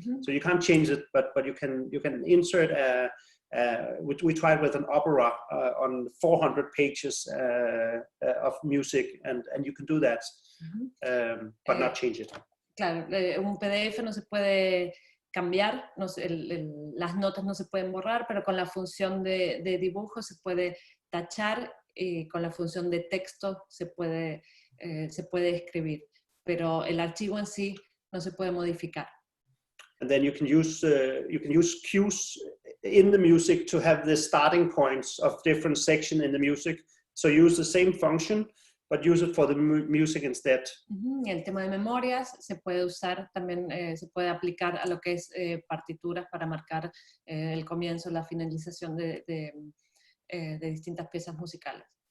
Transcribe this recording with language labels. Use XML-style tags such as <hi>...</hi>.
<en>So you can't change it, but you can insert we tried with an opera on 400 pages of music, and you can do that, but not change it.</en> <es>Claro, un PDF no se puede cambiar, las notas no se pueden borrar, pero con la función de dibujo se puede tachar y con la función de texto se puede escribir, pero el archivo en sí no se puede modificar.</es> <en>And then you can use cues in the music to have the starting points of different sections in the music. So use the same function, but use it for the music instead.</en> <es>El tema de memorias se puede usar también, se puede aplicar a lo que es partituras para marcar el comienzo, la finalización de distintas piezas musicales.</es>